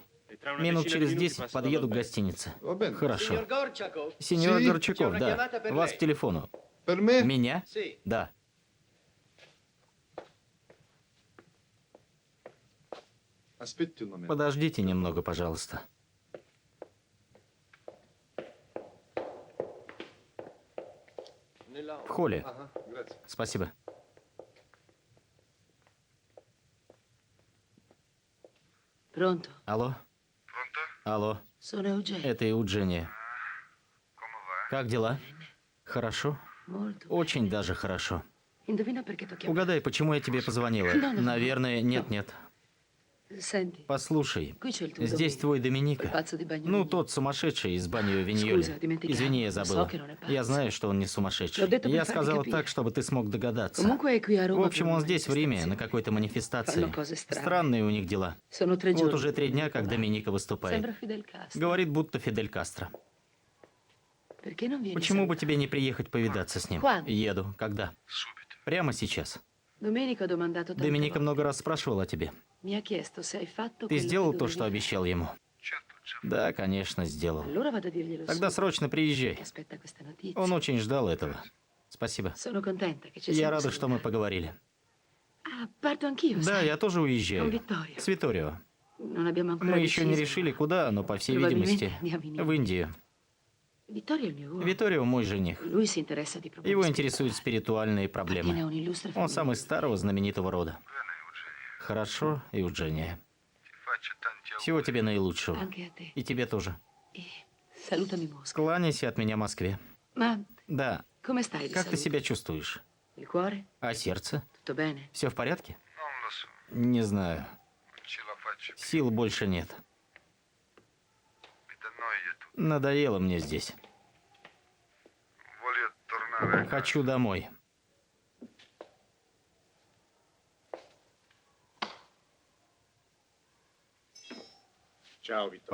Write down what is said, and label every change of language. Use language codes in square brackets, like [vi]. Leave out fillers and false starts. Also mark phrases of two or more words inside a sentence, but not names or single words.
[ru] Минут через 10 подъеду к гостинице. Хорошо. [it] Signor Gorchakov. [ru] Сеньор [it] Sì. [ru] Горчаков, [it] C'è una [ru] да. [it] chiamata per [ru] Вас [it] lei. [ru] к телефону. [it] Per me? [ru] Меня? [it] Sì. [ru] Да. [it] Aspetti un momento. [ru] Подождите немного, пожалуйста. В холле. Ага, grazie. Спасибо. [it] Pronto? [ru] Алло? Алло, [it] Sono Eugenia. [ru] это Eugenия. Как дела? Хорошо? [it] Molto. [ru] Очень даже хорошо. [it] Indovina perché ti ho chiamato? [ru] Угадай, почему я тебе позвонила? Наверное, нет-нет. [it] Senti, [ru] Послушай, [it] qui c'è il tuo [ru] здесь Domenico, твой [it] quel [ru] Доминика. [it] pazzo di bagno. [ru] Ну, тот сумасшедший из Банио Виньоли. [it] Scusa, dimenticavo. [ru] Извини, я [it] So [ru] забыла. [it] che non è pazzo. [ru] Я знаю, что он не сумасшедший. [it] L'ho detto per [ru] Я [it] farti [ru] сказала [it] capire. [ru] так, чтобы ты смог догадаться. [it] Comunque è qui a [ru] В Roma общем, [it] per [ru] он [it] una [ru] здесь в Риме на [it] manifestazione. [ru] какой-то манифестации. [it] Fanno cose strane. [ru] Странные у них дела. [it] Sono 3 [ru] Вот [it] giorni. [ru] уже 3 дня, как Доминика выступает. [it] Sembra Fidel Castro. [ru] Говорит, будто Фидель Кастро. [it] Perché non vieni [ru] Почему [it] a [ru] бы тебе не приехать повидаться с ним? [it] Quando? [ru] Еду. Когда? Прямо сейчас. [it] Domenico ha domandato tante [ru] Доминика [it] volte. [ru] много раз спрашивал о тебе. [it] Mi ha chiesto se hai fatto [ru] Ты [it] quello [ru] сделал [it] che [ru] то, что [it] dovevi [ru] обещал ему? Да, конечно, сделал. [it] fare. Allora vado a dirglielo [ru] Тогда [it] subito. [ru] срочно приезжай. [it] Aspetta questa notizia. [ru] Он очень ждал этого. Спасибо. [it] Sono contenta che ci [ru] Я [it] siamo [ru] рада, что мы поговорили. [it] Ah, parto anch'io, [ru] Да, [it] sai. [ru] я тоже уезжаю. [it] Con Vittorio. [ru] С Виторио. [it] Non abbiamo ancora [ru] Мы еще не [it] deciso, [ru] решили, [it] ma [ru] куда, но, по всей [it] probabilmente [ru] видимости, [it] andiamo in India. [ru] в Индию. [it] Vittorio è il mio uomo. [ru] Виторио мой жених. [it] Lui si interessa di problemi [ru] Его интересуют [it] spirituali. [ru] спиритуальные [it] Viene [ru] проблемы. [it] un illustre [ru] Он самый [it] famiglia. [ru] старого знаменитого рода. Хорошо, Евгения. Всего тебе наилучшего. [it] Anche a te. [ru] И тебе тоже. [it] E salutami Mosca. [ru] Кланяйся от меня Москве. [it] Ma [ru] Да. [it] come stai di [ru] Как ты [it] salute? [ru] себя чувствуешь? [it] Il cuore? [ru] А сердце? [it] Tutto bene? [ru] Все в порядке? Не знаю. Сил больше нет. Надоело мне здесь. Хочу домой. [it] Ciao, Vittorio.